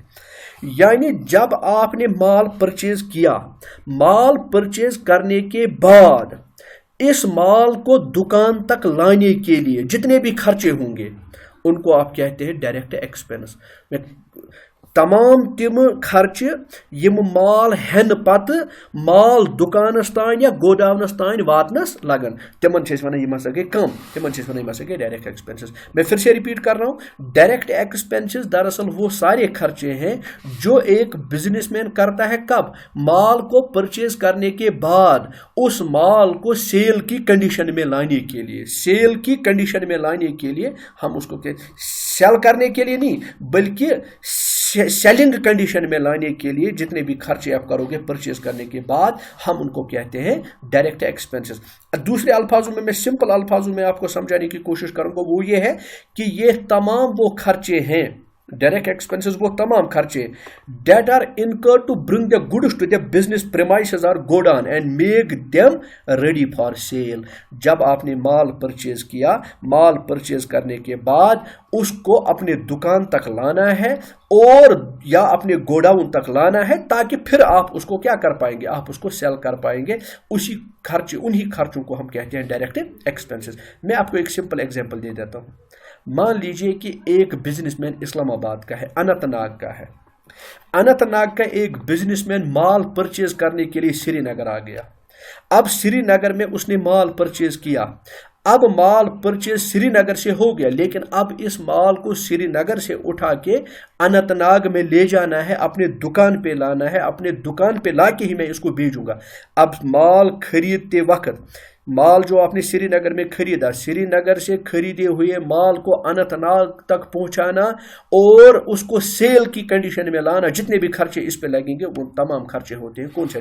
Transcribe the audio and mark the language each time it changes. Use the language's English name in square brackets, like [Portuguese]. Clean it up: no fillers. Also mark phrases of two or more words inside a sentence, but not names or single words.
[Urdu] یعنی جب آپ نے مال پرچیز کیا، مال پرچیز کرنے کے بعد اس مال کو دکان تک لانے کے لیے جتنے بھی خرچے ہوں گے ان کو آپ کہتے ہیں [English] direct expense. [Kashmiri] تمام تِم خرچ یِم مال ہیٚن پَتہٕ مال دُکانس تان یا گوداموس تان واتناوس لگن، تِمن چھِ وَنان یِم ہسا گٔے کم، تِمن چھِ وَنان یِم ہسا گٔے कम, तिमन छे वनान यम हसा गई [English] direct expenses. [Urdu] میں پھر سے ریپیٹ کر رہا ہوں, [English] direct expenses [Urdu] دراصل وہ سارے خرچے ہیں جو ایک بزنس مین کرتا ہے کب، مال کو پرچیز کرنے کے بعد اس مال کو سیل کی کنڈیشن میں لانے کے لیے، سیل کی کنڈیشن میں لانے کے لیے ہم اس کو سیل کرنے کے لیے نہیں بلکہ [English] selling condition [Urdu] میں لانے کے لیے جتنے بھی خرچے آپ کرو گے پرچیز کرنے کے بعد ہم ان کو کہتے ہیں [English] direct expenses. [Urdu] دوسرے الفاظوں میں، میں سمپل الفاظوں میں آپ کو سمجھانے کی کوشش کروں گا، وہ یہ ہے کہ یہ تمام وہ خرچے ہیں, [English] direct expenses [Urdu] وہ تمام خرچے [English] that are incurred to bring the goods to the business premises or godown and make them ready for sale। [Urdu] جب آپ نے مال پرچیز کیا، مال پرچیز کرنے کے بعد اس کو اپنے دکان تک لانا ہے اور یا اپنے گوڈاؤن تک لانا ہے تاکہ پھر آپ اس کو کیا کر پائیں گے، آپ اس کو سیل کر پائیں گے. اسی خرچ، انہی خرچوں کو ہم کہتے ہیں [English] direct expenses. [Urdu] میں آپ کو ایک [English] simple example [Urdu] دے دیتا ہوں۔ مان لیجیے کہ ایک بزنس مین اسلام آباد کا ہے، اننت ناگ کا ہے. اننت ناگ کا ایک بزنس مین مال پرچیز کرنے کے لیے سری نگر آ گیا. اب سری نگر میں اس نے مال پرچیز کیا، اب مال پرچیز سری نگر سے ہو گیا، لیکن اب اس مال کو سری نگر سے اٹھا کے اننت ناگ میں لے جانا ہے، اپنے دکان پہ لانا ہے، اپنے دکان پہ لا کے ہی میں اس کو بھیجوں گا۔ اب مال خریدتے وقت مال جو آپ نے سری نگر میں خریدا، سری نگر سے خریدے ہوئے مال کو اننت ناگ تک پہنچانا اور اس کو سیل کی کنڈیشن میں لانا، جتنے بھی خرچے اس پہ لگیں گے وہ تمام خرچے ہوتے ہیں کون سے؟